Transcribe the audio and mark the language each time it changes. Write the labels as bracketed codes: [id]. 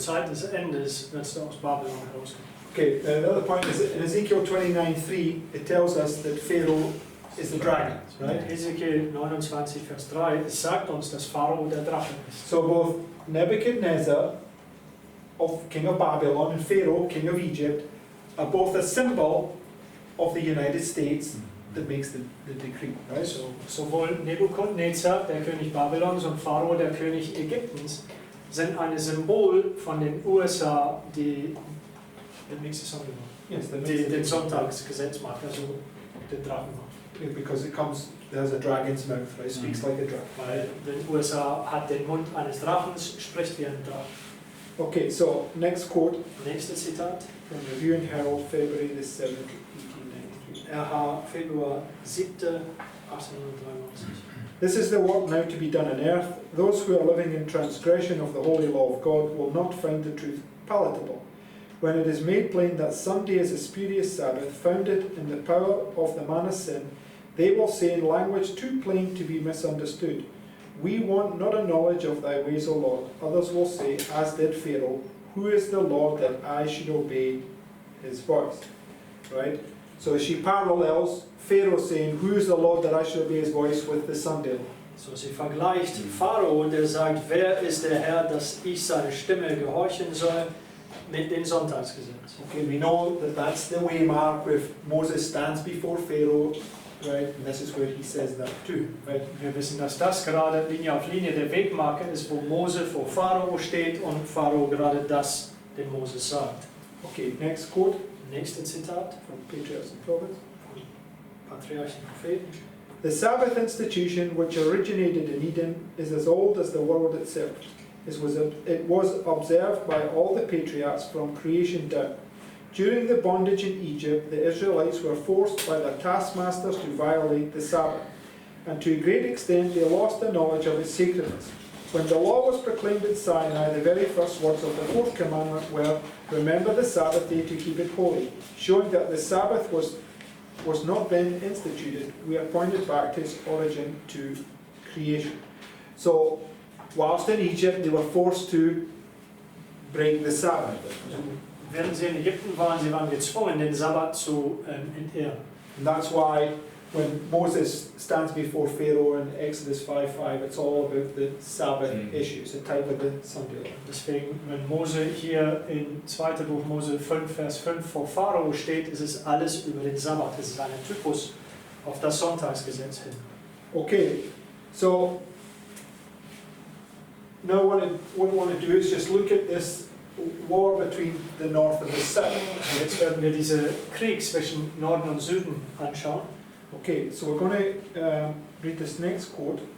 [de] Zeit des Endes wirst du aus Babylon herauskommen. [en] Okay, the other point is in Ezekiel 29:3, it tells us that Pharaoh is the dragon, right? [de] Ezekiel 29, Vers 3, es sagt uns, dass Pharao der Drache ist. [en] So both Nebuchadnezzar, king of Babylon, and Pharaoh, king of Egypt, are both a symbol of the United States that makes the decree, right? [de] Also, sowohl Nebukadnezar, der König Babylons, und Pharao, der König Ägyptens, sind ein Symbol von den USA, die [en] Yes, [de] den Sonntagsgesetz macht, also den Drachen macht. [en] because there's a dragon's mouth, right? Speaks like a dragon. [de] Weil den USA hat den Mund eines Drachens, spricht wie ein Drache. [en] Okay, so next quote [de] Nächstes Zitat. [en] from Review and Herald, February the 7th, 1893. [de] RH, Februar 7. 1893. [en] This is the work now to be done on earth. Those who are living in transgression of the holy law of God will not find the truth palatable. When it is made plain that Sunday is a spurious Sabbath, founded in the power of the man of sin, they will say in language too plain to be misunderstood, we want not a knowledge of thy ways, O Lord. Others will say, as did Pharaoh, who is the Lord that I should obey his voice? Right? So she parallels Pharaoh saying, who is the Lord that I should obey his voice, with the Sunday law. [de] So, sie vergleicht Pharao, der sagt, wer ist der Herr, dass ich seine Stimme gehorchen soll, mit dem Sonntagsgesetz. [en] Okay, we know that that's the way, Mark, with Moses stands before Pharaoh, right? And this is where he says that too, right? [de] Wir wissen, dass das gerade Linie auf Linie der Wegmarke ist, wo Mose vor Pharao steht und Pharao gerade das dem Moses sagt. [en] Okay, next quote [de] Nächste Zitat [en] from Patriarchs and Prophets. [de] von Patriarchen und Propheten. [en] The Sabbath institution, which originated in Eden, is as old as the world itself. It was observed by all the patriarchs from creation down. During the bondage in Egypt, the Israelites were forced by their taskmasters to violate the Sabbath, and to a great extent they lost the knowledge of its sacredness. When the law was proclaimed at Sinai, the very first words of the fourth commandment were, "Remember the Sabbath day to keep it holy," showing that the Sabbath was not then instituted. We are pointed back to its origin to creation. So, whilst in Egypt, they were forced to break the Sabbath. [de] Während sie in Ägypten waren, sie waren gezwungen, den Sabbat zu entehren. And that's why when Moses stands before Pharaoh in Exodus 5:5, it's all about the Sabbath issues, a type of the Sunday law. Deswegen, wenn Mose hier in 2. Buch Mose 5, Vers 5 vor Pharao steht, ist es alles über den Sabbat. Es ist ein Typus auf das Sonntagsgesetz hin. [en] Okay, so now what I want to do is just look at this war between the north and the south. [de] Jetzt werden wir diese Krieg zwischen Norden und Süden anschauen. [en] Okay, so we're going to read this next quote